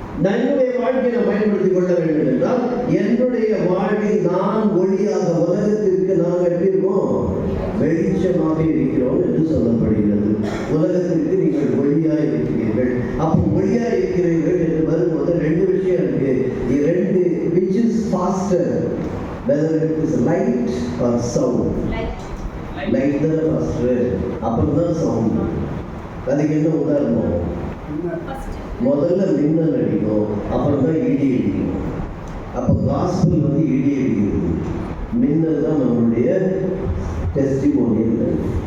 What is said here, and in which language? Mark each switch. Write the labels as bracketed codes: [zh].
[ta] என்னுடைய வாழ்க்கையை நான் பயன்படுத்திக் கொள்ள வேண்டும் என்றால், என்னுடைய வாழ்வில் நான் ஒளியாக உலகத்திற்கு நாம் எப்படிருக்கோம்? வெளிச்சமாக இருக்கிறோம் என்று சொல்லப்படுகிறது. உலகத்திற்கு நீங்கள் ஒளியாக இருக்கிறீர்கள். அப்போ ஒளியாக இருக்கிறீர்கள் என்று வரும்போது 2 விஷயம் இருக்கு. [en] 2 which is faster, whether it is light or sound. [ta] Light தான் faster, அப்புறம் தான் sound. அதுக்கு என்ன உதாரணம்? முதல்ல மின்னல் அடிக்கும், அப்புறம் தான் இடி அடிக்கும். அப்போ காஸ்பல் இடி அடிக்கிறது, மின்னல் தான் நம்மளுடைய டெஸ்டிமோனியல்.